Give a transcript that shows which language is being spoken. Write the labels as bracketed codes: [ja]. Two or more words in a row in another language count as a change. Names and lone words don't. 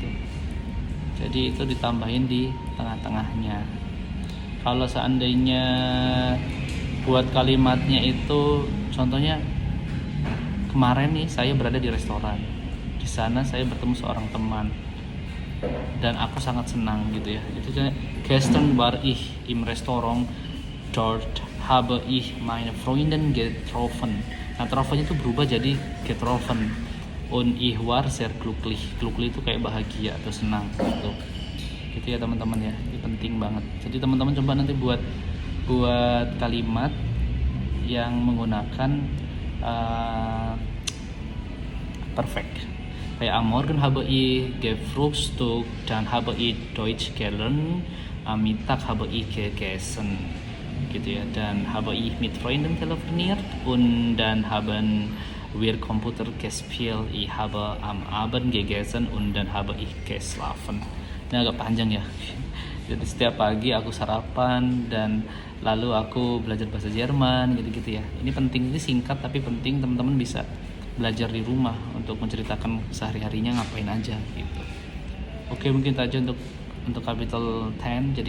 [id] Jadi itu ditambahin di tengah-tengahnya. Kalau seandainya buat kalimatnya itu contohnya, kemarin nih saya berada di restoran, di sana saya bertemu seorang teman dan aku sangat senang gitu ya. [de] Itu gestern war ich im Restaurant, dort habe ich meine Freundin getroffen. Nah, getroffen [id] itu berubah jadi [de] getroffen, und ich war sehr glücklich. [id] Glücklich itu kayak bahagia atau senang gitu ya teman-teman ya. Ini penting banget. Jadi teman-teman coba nanti buat kalimat yang menggunakan perfect. [de] Kayak am Morgen habe ich gefrühstückt, dann habe ich Deutsch gelernt, am Mittag habe ich gegessen [id] gitu ya, dan [de] habe ich mit Freunden telefoniert und dann haben wir Computer gespielt, ich habe am Abend gegessen und dann habe ich geschlafen. [id] Ini agak panjang ya. Jadi setiap pagi aku sarapan dan lalu aku belajar bahasa Jerman gitu-gitu ya. Ini penting, ini singkat tapi penting, teman-teman bisa belajar di rumah untuk menceritakan sehari-harinya ngapain aja gitu. Oke, mungkin itu aja untuk capital 10.